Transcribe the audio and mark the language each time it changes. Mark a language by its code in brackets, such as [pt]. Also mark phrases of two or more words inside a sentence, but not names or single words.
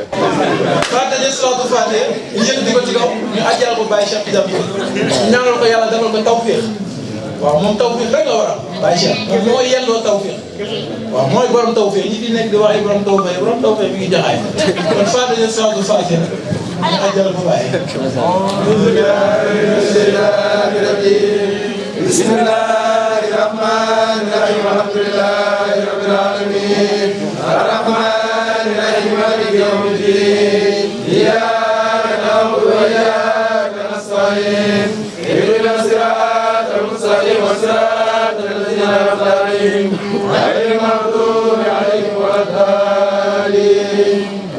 [wo] Fatiha salaatu Fatiha yéen di ko ci kaw ñu àjjal ko Baye Cheikh Tidiane ñaanal ko yàlla defal ko tawfiq waaw moom tawfiq rek la war a Baye Cheikh moom mooy yelloo tawfiq waaw mooy borom tawfiq ñi fi nekk di wax ay borom tawfiq mi ngi jaxaay kon Fatiha salaatu Fatiha ñu àjjal ko Baye. [ar] بسم الله الرحمن الرحيم الحمد لله رب العالمين الرحمن الرحيم مالك يوم الدين إياك نعبد وإياك نستعين اهدنا الصراط المستقيم صراط الذين أنعمت عليهم غير المغضوب عليهم ولا الضالين